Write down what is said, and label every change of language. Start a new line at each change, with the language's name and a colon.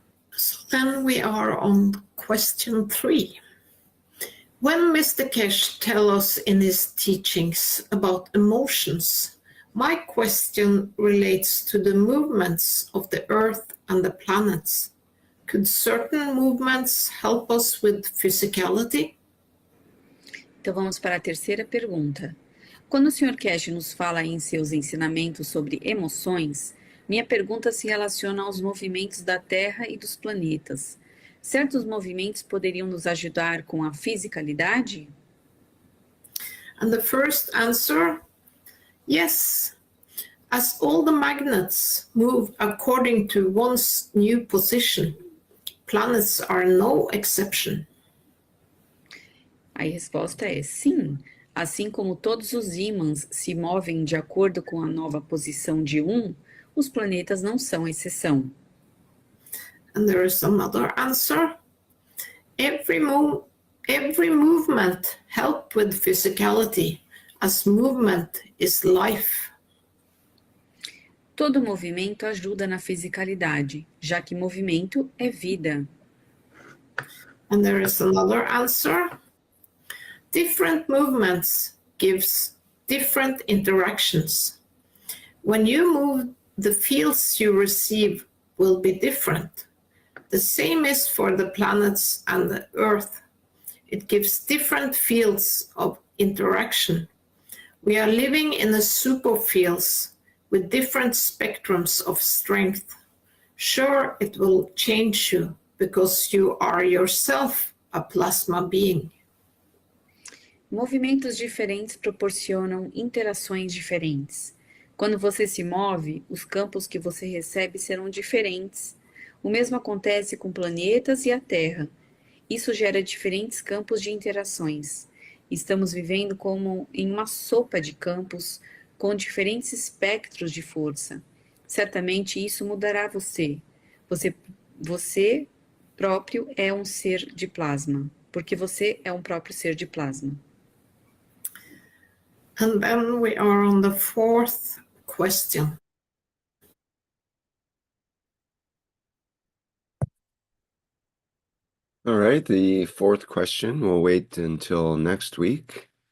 English: So then we are on question 3. When Mr. Keshe tells us in his teachings about emotions, my question relates to the movements of the Earth and the planets. Could certain movements help us with physicality?
Portuguese: Então vamos para a terceira pergunta. Quando o Sr. Keshe nos fala em seus ensinamentos sobre emoções, minha pergunta se relaciona aos movimentos da Terra e dos planetas. Certos movimentos poderiam nos ajudar com a fisicalidade?
English: And the first answer, yes. As all the magnets move according to one's new position, planets are no exception.
Portuguese: A resposta é sim. Assim como todos os ímãs se movem de acordo com a nova posição de os planetas não são exceção.
English: And there is another answer. Every movement helps with physicality, as movement is life.
Portuguese: Todo movimento ajuda na fisicalidade, já que movimento é vida.
English: And there is another answer. Different movements gives different interactions. When you move, the fields you receive will be different. The same is for the planets and the Earth. It gives different fields of interaction. We are living in a superfields with different spectrums of strength. Sure, it will change you because you are yourself a plasma being.
Portuguese: Movimentos diferentes proporcionam interações diferentes. Quando você se move, os campos que você recebe serão diferentes. O mesmo acontece com planetas e a Terra. Isso gera diferentes campos de interações. Estamos vivendo como em uma sopa de campos com diferentes espectros de força. Certamente isso mudará você. Você próprio é um ser de plasma, porque você é um próprio ser de plasma.
English: And then we are on the fourth question. All right, the fourth question will wait until next week.